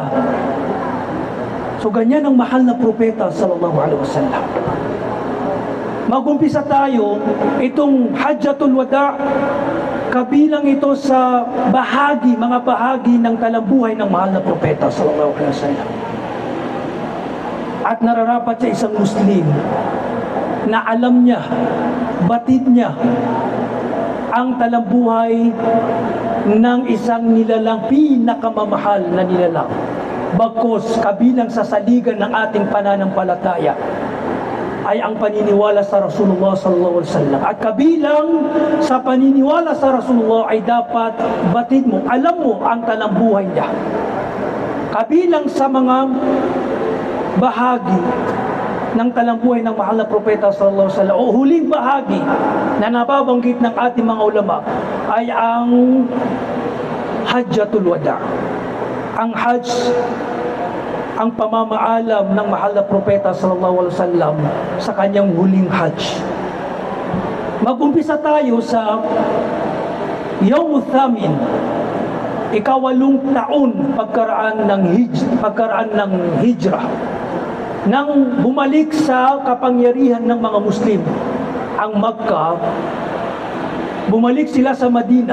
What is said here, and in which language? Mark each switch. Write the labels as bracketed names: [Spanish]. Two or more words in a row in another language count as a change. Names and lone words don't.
[Filipino] So ganyan ang mahal na propeta [Arabic] صلى الله عليه وسلم. [Filipino] Mag-umpisa tayo, itong Hajjatul Wada, kabilang ito sa mga bahagi ng talambuhay ng mahal na propeta [Arabic] صلى الله عليه وسلم. [Filipino] At nararapat sa isang Muslim na alam niya, batid niya ang talambuhay ng isang nilalang, pinakamamahal na nilalang. Bagkus kabilang sa saligan ng ating pananampalataya ay ang paniniwala sa Rasulullah [Arabic] صلى الله عليه وسلم. [Filipino] At kabilang sa paniniwala sa Rasulullah ay dapat batid mo, alam mo ang talambuhay niya. Kabilang sa mga bahagi ng talambuhay ng mahal na propeta [Arabic] صلى الله عليه وسلم, [Filipino] o huling bahagi na nababanggit ng ating mga ulama, ay ang Hajjatul Wada. Ang Hajj, ang pamamaalam ng mahal na propeta [Arabic] صلى الله عليه وسلم [Filipino] sa kanyang huling Hajj. Mag-umpisa tayo sa [Arabic] يوم ثامن, [Filipino] ikawalong taon pagkaraan ng hijrah, nang bumalik sa kapangyarihan ng mga Muslim ang Makkah, bumalik sila sa Madina.